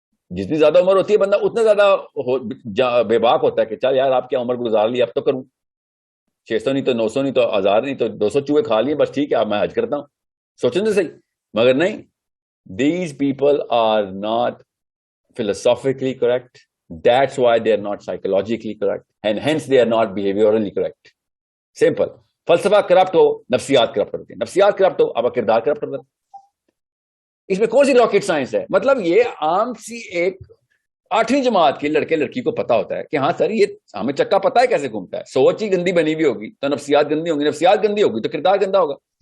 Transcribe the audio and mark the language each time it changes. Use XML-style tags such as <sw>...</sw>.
<ur>جتنی زیادہ عمر ہوتی ہے بندہ اتنا زیادہ بے باک ہوتا ہے کہ چل یار آپ کیا عمر گزار لی، اب تو کروں. 600 نہیں تو 900 نہیں تو 1000 نہیں تو 200 چوہے کھا لیے، بس ٹھیک ہے اب میں حج کرتا ہوں. سوچیں تو صحیح. مگر نہیں،</ur> <en>These people are not philosophically correct. That's why they are not psychologically correct, and hence they are not behaviorally correct. Simple.</en> <ur>فلسفہ کرپٹ ہو، نفسیات کرپٹ ہوتی ہے. نفسیات کرپٹ ہو، آپ کا کردار کرپٹ ہوتا ہے. اس میں کون سی راکٹ سائنس ہے؟ مطلب یہ عام سی ایک 8ویں جماعت کے لڑکے لڑکی کو پتا ہوتا ہے کہ ہاں سر یہ ہمیں چکا پتا ہے کیسے گھومتا ہے. سوچ ہی گندی بنی ہوئی ہوگی تو نفسیات گندی ہوں گی، نفسیات گندی ہوگی تو کردار گندا ہوگا.</ur>